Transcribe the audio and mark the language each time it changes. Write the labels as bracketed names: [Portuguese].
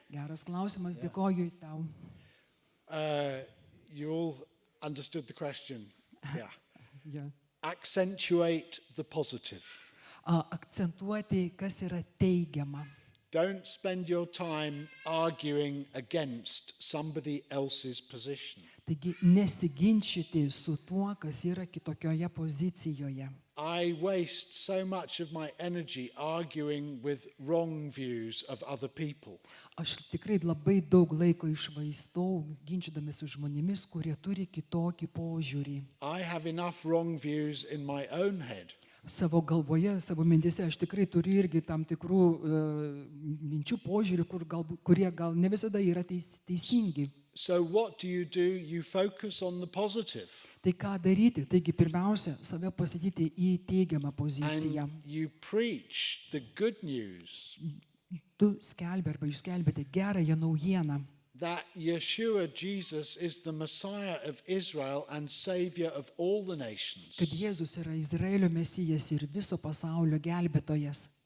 [Lithuanian] Geras klausimas, dėkoju tau. [English] You all understood the question. Yeah. [Lithuanian] Ja. [English] Accentuate the positive. [Lithuanian] Akcentuoti, kas yra teigiama. [English] Don't spend your time arguing against somebody else's position. [Lithuanian] Taigi nesiginčyti su tuo, kas yra kitokioje pozicijoje. [English] I waste so much of my energy arguing with wrong views of other people. [Lithuanian] Aš tikrai labai daug laiko išvaistau, ginčydamis su žmonėmis, kurie turi kitokį požiūrį. [English] I have enough wrong views in my own head. [Lithuanian] Savo galvoje, savo mintise aš tikrai turiu irgi tam tikrų minčių požiūrių, kurie gal ne visada yra teisingi. [English] So what do? You focus on the positive. [Lithuanian] Tai ką daryti? Taigi pirmiausia, save pastatyti į teigiamą poziciją. [English] And you preach the good news [Lithuanian] Tu skelbi arba jūs skelbėte gerąją naujieną, [English] that Yeshua, Jesus, is the Messiah of Israel and Savior of all the nations. [Lithuanian] kad Jėzus yra Izraelio mesijas ir viso pasaulio gelbėtojas.